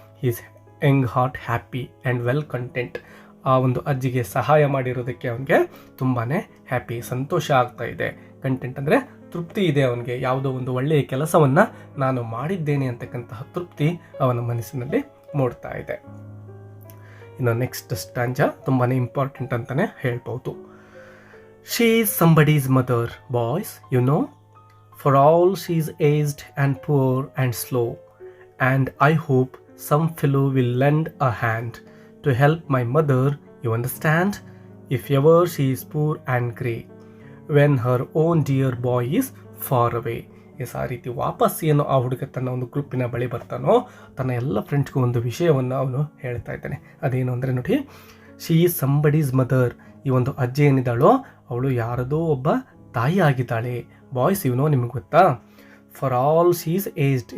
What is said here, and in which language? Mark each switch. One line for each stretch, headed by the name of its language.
English: His young heart happy and well content.
Kannada: ಆ ಒಂದು ಅಜ್ಜಿಗೆ ಸಹಾಯ ಮಾಡಿರೋದಕ್ಕೆ ಅವನಿಗೆ ತುಂಬಾ ಹ್ಯಾಪಿ, ಸಂತೋಷ ಆಗ್ತಾ ಇದೆ. ಕಂಟೆಂಟ್ ಅಂದರೆ ತೃಪ್ತಿ ಇದೆ ಅವನಿಗೆ. ಯಾವುದೋ ಒಂದು ಒಳ್ಳೆಯ ಕೆಲಸವನ್ನು ನಾನು ಮಾಡಿದ್ದೇನೆ ಅಂತಕ್ಕಂತಹ ತೃಪ್ತಿ ಅವನ ಮನಸ್ಸಿನಲ್ಲಿ ಮೂಡ್ತಾ ಇದೆ. ಇನ್ನು ನೆಕ್ಸ್ಟ್ ಸ್ಟಾಂಜಾ ತುಂಬಾ ಇಂಪಾರ್ಟೆಂಟ್ ಅಂತಲೇ ಹೇಳ್ಬೋದು.
English: She is somebody's mother boys you know, for all she is aged and poor and slow, and I hope some fellow will lend a hand to help my mother, you understand, if ever she is poor and grey, when her own dear boy is far away.
Kannada: S, ಆ ರೀತಿ ವಾಪಸ್ ಏನು ಆ ಹುಡುಗ ತನ್ನ ಒಂದು ಗ್ರೂಪಿನ ಬಳಿ ಬರ್ತಾನೋ ತನ್ನ ಎಲ್ಲ ಫ್ರೆಂಡ್ಸ್ಗೂ ಒಂದು ವಿಷಯವನ್ನು ಅವನು ಹೇಳ್ತಾ ಇದ್ದಾನೆ. ಅದೇನು ಅಂದರೆ ನೋಡಿ,
English: She is somebody's mother.
Kannada: ಈ ಒಂದು ಅಜ್ಜಿ ಏನಿದ್ದಾಳೋ ಅವಳು ಯಾರದೋ ಒಬ್ಬ ತಾಯಿ ಆಗಿದ್ದಾಳೆ.
English: boys
Kannada: ಇವನೋ ನಿಮಗೆ ಗೊತ್ತಾ?
English: For all she is aged.